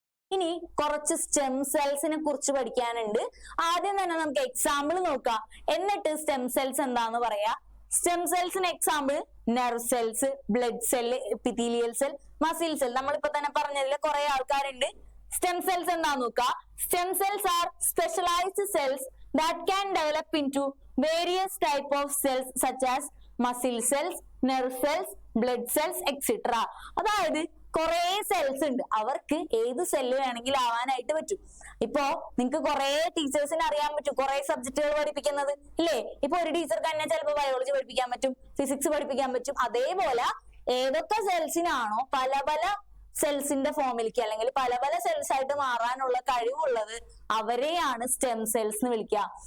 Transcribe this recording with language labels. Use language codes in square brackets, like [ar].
[ml] ഇനി കുറച്ച് സ്റ്റെം സെൽസിനെ കുറിച്ച് പഠിക്കാനുണ്ട്. ആദ്യം തന്നെ നമുക്ക് എക്സാമ്പിൾ നോക്കാം, എന്നിട്ട് സ്റ്റെം സെൽസ് എന്താന്ന് പറയാ. Stem സെൽസിന് example nerve cells, blood cell, epithelial cell, muscle cell. നമ്മളിപ്പോ തന്നെ പറഞ്ഞതിൽ കുറെ ആൾക്കാരുണ്ട്. സ്റ്റെം സെൽസ് എന്താന്ന് നോക്കുക. [en] Stem cells are specialized cells that can develop into various type of cells such as muscle cells, nerve cells, blood cells, etc. [ml] അതായത് കുറെ cells ഉണ്ട്, അവർക്ക് ഏത് സെല്ല് വേണമെങ്കിലും ആവാനായിട്ട് പറ്റും. ഇപ്പോ നിങ്ങൾക്ക് കുറെ ടീച്ചേഴ്സിന് അറിയാൻ പറ്റും കുറെ സബ്ജക്റ്റുകൾ പഠിപ്പിക്കുന്നത് ഇല്ലേ. ഇപ്പൊ ഒരു ടീച്ചർക്ക് തന്നെ ചിലപ്പോൾ ബയോളജി പഠിപ്പിക്കാൻ പറ്റും, ഫിസിക്സ് പഠിപ്പിക്കാൻ പറ്റും. അതേപോലെ ഏതൊക്കെ സെൽസിനാണോ പല പല സെൽസിന്റെ ഫോമിലേക്ക് അല്ലെങ്കിൽ പല പല സെൽസ് ആയിട്ട് മാറാനുള്ള കഴിവുള്ളത് അവരെയാണ് സ്റ്റെം സെൽസ് എന്ന് വിളിക്കുക.